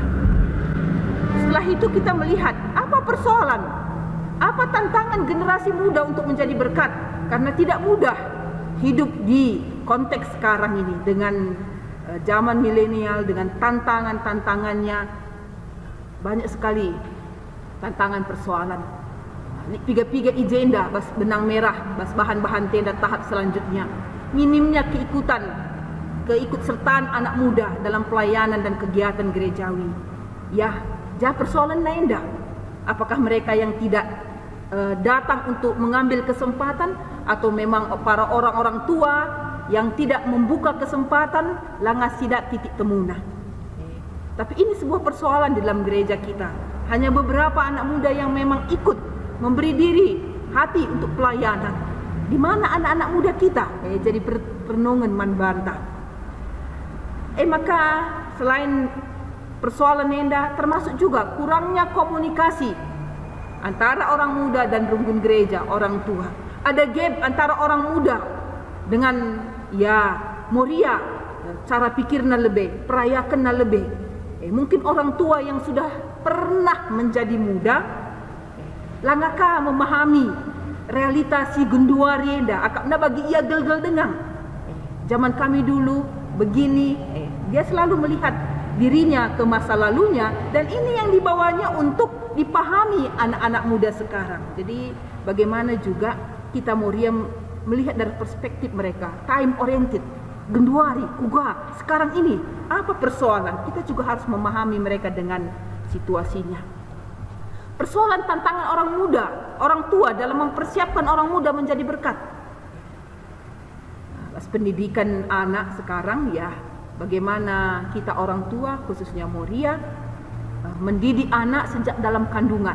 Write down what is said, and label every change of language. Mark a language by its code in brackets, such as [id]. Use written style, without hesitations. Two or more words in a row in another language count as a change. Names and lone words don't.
[id] Setelah itu kita melihat apa persoalan, apa tantangan generasi muda untuk menjadi berkat, karena tidak mudah hidup di konteks sekarang ini dengan zaman milenial, dengan tantangannya banyak sekali tantangan persoalan. [btx] Piga-piga agenda bas [id] benang merah, [btx] bas bahan-bahan tenda [id] tahap selanjutnya. Minimnya keikutsertaan anak muda dalam pelayanan dan kegiatan gerejawi. Ya, persoalan lain dah. Apakah mereka yang tidak datang untuk mengambil kesempatan, atau memang para orang-orang tua yang tidak membuka kesempatan, langas tidak titik temuna. Tapi ini sebuah persoalan di dalam gereja kita. Hanya beberapa anak muda yang memang ikut memberi diri, hati untuk pelayanan. Di mana anak-anak muda kita? Jadi perenungan manbanta. Maka selain persoalan nenda, termasuk juga kurangnya komunikasi antara orang muda dan runggun gereja, orang tua. Ada gap antara orang muda dengan Moria, cara pikirnya lebih, perayakannya lebih. Mungkin orang tua yang sudah pernah menjadi muda, langaka memahami realita [btx] si gunduari enda, akapna bagi ia gel-gel dengang. [id] Zaman kami dulu begini, dia selalu melihat dirinya ke masa lalunya, dan ini yang dibawanya untuk dipahami anak-anak muda sekarang. Jadi bagaimana juga kita Moria melihat dari perspektif mereka, [en] time oriented, [btx] genduari, uga, [id] sekarang ini apa persoalan? Kita juga harus memahami mereka dengan situasinya. Persoalan tantangan orang muda, orang tua dalam mempersiapkan orang muda menjadi berkat. Pendidikan anak sekarang, bagaimana kita orang tua, khususnya Moria, mendidik anak sejak dalam kandungan.